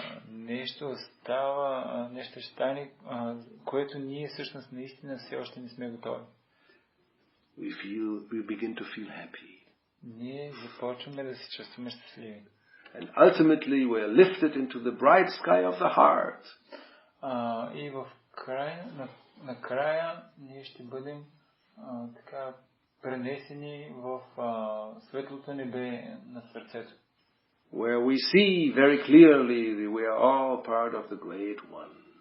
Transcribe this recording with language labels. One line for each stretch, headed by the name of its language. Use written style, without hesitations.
Bulgarian: Нещо става, нещо ще стане, което ние всъщност наистина все още не сме готови.
English: We begin to feel happy.
Bulgarian: Ние започваме да се чувстваме щастливи.
English: And ultimately we are lifted into the bright sky of the heart.
Bulgarian: И в накрая ние ще бъдем така пренесени в светлото небе на сърцето.
English: Where we see very clearly that we are all part of the Great One.